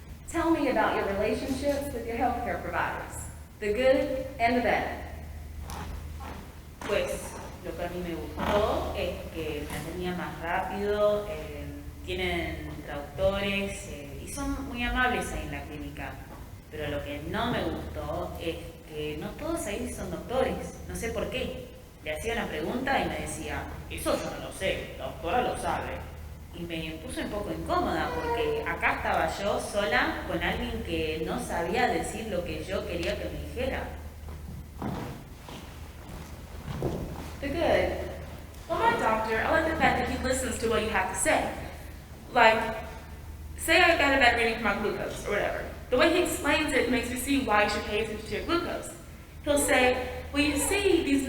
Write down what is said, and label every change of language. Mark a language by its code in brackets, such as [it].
[en] Tell me about your relationships with your healthcare providers, the good and the bad. [es] Pues lo que a mí me gustó es que me atendían más rápido, tienen traductores y son muy amables ahí en la clínica. Pero lo que no me gustó es que no todos ahí son doctores, no sé por qué. Le hacía una pregunta y me decía, "Eso yo no lo sé, la doctora lo sabe". Y me puse un poco incómoda porque acá estaba yo sola con alguien que no sabía decir lo que yo quería que me dijera. [en] The good. Well, my doctor, I like the fact that he listens to what you have to say. Like, say I got a bad reading for my glucose or whatever. The way he explains it makes me see why you should pay attention to your glucose. He'll say, "Well, you see, these